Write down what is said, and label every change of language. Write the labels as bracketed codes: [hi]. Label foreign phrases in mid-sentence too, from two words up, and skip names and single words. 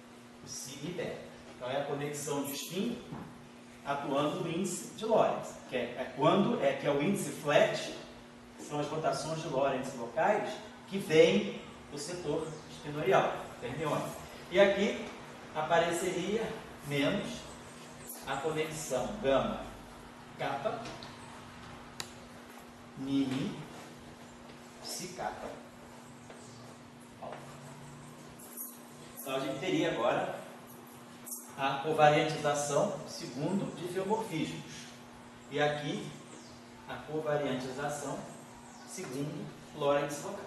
[pt] Então é a conexão de spin atuando o índice de Lorentz, que é o índice flat, que são as rotações de Lorentz locais, que vem do setor espinorial, fermiônico. E aqui apareceria menos a conexão gama kappa mini psi kappa alfa. Então a gente teria agora a covariantização segundo diffeomorfismos. E aqui a covariantização segundo Lorentz local.